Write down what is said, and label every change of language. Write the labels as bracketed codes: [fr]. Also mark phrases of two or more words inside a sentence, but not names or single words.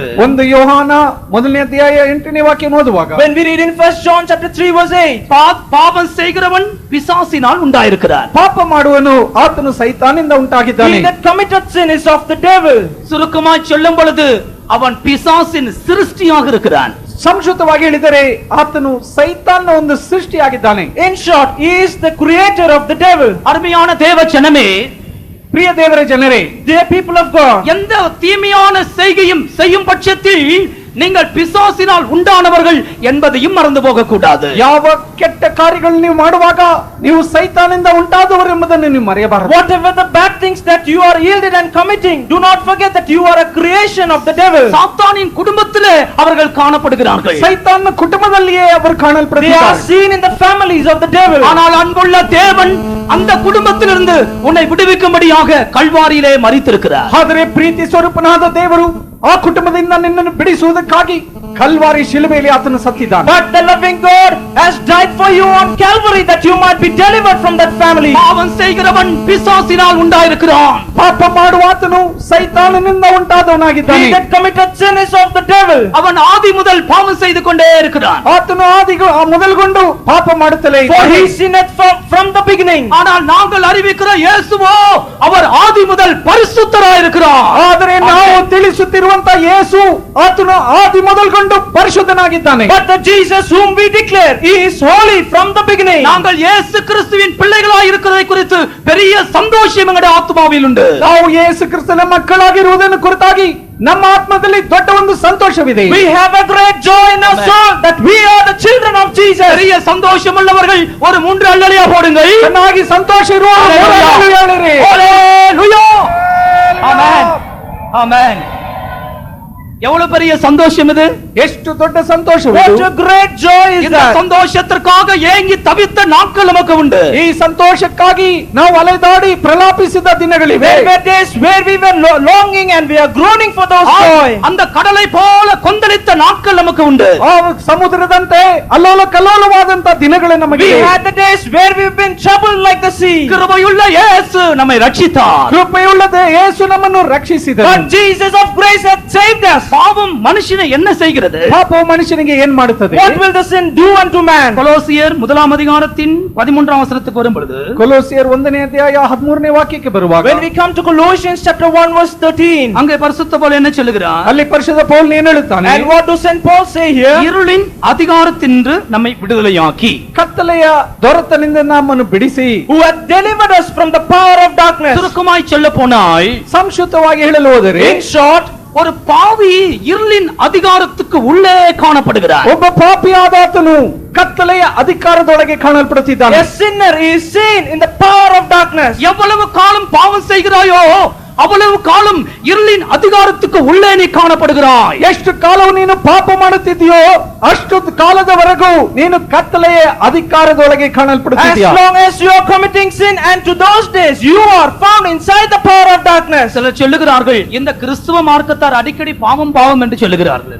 [kn] ಒಂದು ಯೋಹಾನ 1ನೇ ಅಧ್ಯಾಯ 8ನೇ ವಾಕ್ಯ ಓದುವಾಗ, [en] When we read in 1 John chapter 3 verse 8, [ta] பாவம் செய்கிறவன் பிசாசினால் உண்டாயிருக்கிறார். [kn] ಪಾಪ ಮಾಡುವನು ಆತನು ಸೈತಾನಿಂದ ಉಂಟಾಗಿದ್ದಾನೆ. [en] he that committeth sin is of the devil. [ta] சுருக்கமாய் சொல்லும் பொழுது அவன் பிசாசின் சிருஷ்டியாக இருக்கிறான். [kn] ಸಂಕ್ಷಿಪ್ತವಾಗಿ ಹೇಳಿದರೆ ಆತನು ಸೈತಾನ್ನ ಒಂದು ಸೃಷ್ಟಿಯಾಗಿದ್ದಾನೆ. [en] In short, he is the creator of the devil. [ta] அருமையான தேவ ஜனமே, [kn] ಪ್ರಿಯ ದೇವರ ಜನರೇ, [en] Dear people of God, [ta] எந்த தீமையான செய்கையும் செய்யும் பட்சத்தில் நீங்கள் பிசாசினால் உண்டானவர்கள் என்பதையும் மறந்து போக கூடாது. [kn] ಯಾವ ಕೆಟ್ಟ ಕಾರ್ಯಗಳನ್ನು ನೀವು ಮಾಡುವಾಗ ನೀವು ಸೈತಾನಿಂದ ಉಂಟಾದವರು ಎಂಬುದನ್ನು ನೀವು ಮರೆಯಬಾರದು. [en] whatever the bad things that you are yielded and committing, do not forget that you are a creation of the devil. [ta] சாத்தானின் குடும்பத்திலே அவர்கள் காணப்படுகிறார்கள். [kn] ಸೈತಾನ್ನ ಕುಟುಂಬದಲ್ಲಿಯೇ ಅವರು [en] They are [kn] ಕಾಣಲ್ಪಡುತ್ತಾರೆ. [en] seen in the families of the devil. [ta] ஆனால் அன்புள்ள தேவன் அந்த குடும்பத்திலிருந்து உன்னை விடுவிக்கும்படியாக கல்வாரியிலே மரித்திருக்கிறார். [kn] ಆದರೆ ಪ್ರೀತಿ ಸ್ವರೂಪನಾದ ದೇವರು ಆ ಕುಟುಂಬದಿಂದ ನಿನ್ನನ್ನು ಬಿಡಿಸುವುದಕ್ಕಾಗಿ ಕಲ್ವಾರಿ ಶಿಲುಬೆಯಲ್ಲಿ ಆತನು ಸತ್ತಿದ್ದಾನೆ. [en] But the loving God has died for you on Calvary that you might be delivered from that family. [ta] பாவம் செய்கிறவன் பிசாசினால் உண்டாயிருக்கிறான். [kn] ಪಾಪ ಮಾಡುವ ಆತನು ಸೈತಾನನಿಂದ ಉಂಟಾದವನಾಗಿದ್ದಾನೆ. [en] He that committed sin is of the devil. [ta] அவன் ஆதி முதல் பாவம் செய்து கொண்டே இருக்கிறான். [kn] ಆತನು ಮೊದಲುಗೊಂಡು ಪಾಪ ಮಾಡುತ್ತಲೇ For ಇದ್ದಾನೆ. [en] he sinned from the beginning. [ta] ஆனால் நாங்கள் அறிவிக்கிற இயேசுவோ அவர் ஆதி முதல் பரிசுத்தராயிருக்கிறார். [kn] ಆದರೆ ನಾವು ತಿಳಿಸುತ್ತಿರುವಂತ ಯೇಸು ಆತನು ಆದಿ ಮೊದಲುಗೊಂಡು ಪರಿಶುದ್ಧನಾಗಿದ್ದಾನೆ. [en] But the Jesus whom we declare, he is holy from the beginning. [ta] நாங்கள் இயேசு கிறிஸ்துவின் பிள்ளைகளாய் இருக்கிறதை குறித்து பெரிய சந்தோஷம் எங்களுடைய ஆத்மாவில் உண்டு. [kn] ನಾವು ಯೇಸು ಕ್ರಿಸ್ತನ ಮಕ್ಕಳಾಗಿರುವುದನ್ನು ಕುರಿತಾಗಿ ನಮ್ಮ ಆತ್ಮದಲ್ಲಿ ದೊಡ್ಡ ಒಂದು ಸಂತೋಷವಿದೆ. [en] We have a great joy in our soul that we are the children of Jesus. [ta] பெரிய சந்தோஷம் உள்ளவர்கள் ஒரு 3 அல்லேலூயா போடுங்கள். [kn] ಚೆನ್ನಾಗಿ ಸಂತೋಷ ಇರುವ ಹೇಳಿರಿ. [ta] ஹalleluya. ஆமென். ஆமென். எவ்வளவு பெரிய சந்தோஷம் இது! [kn] ಎಷ್ಟು ದೊಡ್ಡ ಸಂತೋಷವಿದು! [en] What a great joy is இந்த that! [ta] சந்தோஷத்திற்காக ஏங்கி தவித்த நாட்கள் நமக்கு உண்டு. [kn] ಈ ಸಂತೋಷಕ್ಕಾಗಿ ನಾವು ಅಲೆದಾಡಿ ಪ್ರಲಾಪಿಸಿದ ದಿನಗಳಿವೆ. [en] There were days where we were longing and we are groaning for those joy. [ta] அந்த கடலை போல கொந்தளித்த நாட்கள் நமக்கு உண்டு. [kn] ಆ ಸಮುದ್ರದಂತೆ ಅಲ್ಲೋಲ ಕಲ್ಲೋಲವಾದಂತ ದಿನಗಳು ನಮಗೆ We ಇವೆ. [en] had the days where we've been troubled like the sea. [ta] கிருபையுள்ள இயேசு நம்மை ரட்சித்தார். [kn] ಕೃಪೆಯುಳ್ಳದೆ ಯೇಸು ನಮ್ಮನ್ನು ರಕ್ಷಿಸಿದನು. [en] But Jesus of grace hath saved us. [ta] பாவம் மனுஷனை என்ன செய்கிறது? [kn] ಪಾಪವು ಮನುಷ್ಯನಿಗೆ ಏನ್ ಮಾಡುತ್ತದೆ? [en] What will the sin do unto man? [ta] கொலோசியர் 1ஆம் அதிகாரத்தின் 13ஆம் வசனத்துக்கு வரும் பொழுது, [kn] ಕೊಲೋಸಿಯರ್ 1ನೇ ಅಧ್ಯಾಯ 13ನೇ ವಾಕ್ಯಕ್ಕೆ ಬರುವಾಗ, [en] When we come to Colossians chapter 1 verse 13, [ta] அங்கே பரிசுத்த பவுல் என்ன சொல்லுகிறார்? [kn] ಅಲ್ಲಿ ಪರಿಶುದ್ಧ ಪೌಲ್ ಏನು ಹೇಳುತ್ತಾನೆ? [en] and what does Saint Paul say here? [ta] இருளின் அதிகாரத்தினின்று நம்மை விடுதலையாக்கி, [kn] ಕತ್ತಲೆಯ ದೊರೆತನದಿಂದ ನಮ್ಮನ್ನು ಬಿಡಿಸಿ, [en] Who hath delivered us from the power of darkness. [ta] சுருக்கமாய் சொல்ல போனால், [kn] ಸಂಕ್ಷಿಪ್ತವಾಗಿ ಹೇಳಲು ಹೋದರೆ, [en] In short, [ta] ஒரு பாவி இருளின் அதிகாரத்துக்கு உள்ளே காணப்படுகிறார். [kn] ಒಬ್ಬ ಪಾಪಿಯಾದಾತನು ಕತ್ತಲೆಯ ಅಧಿಕಾರದೊಳಗೆ ಕಾಣಲ್ಪಡುತ್ತಿದ್ದಾನೆ. [en] a sinner is seen in the power of darkness. [ta] எவ்வளவு காலம் பாவம் செய்கிறாயோ அவ்வளவு காலம் இருளின் அதிகாரத்துக்கு உள்ளே நீ காணப்படுகிறாய். [kn] ಎಷ್ಟು ಕಾಲವು ನೀನು ಪಾಪ ಮಾಡುತ್ತಿದ್ದೀಯೋ ಅಷ್ಟು ಕಾಲದವರೆಗೂ ನೀನು ಕತ್ತಲೆಯ ಅಧಿಕಾರದೊಳಗೆ As ಕಾಣಲ್ಪಡುತ್ತಿದ್ದೀಯ. [en] long as you are committing sin, and to those days you are found inside the power of darkness. [ta] சிலர் சொல்லுகிறார்கள், இந்த கிறிஸ்துவ மார்க்கத்தார் அடிக்கடி பாவம் பாவம் என்று சொல்லுகிறார்கள்.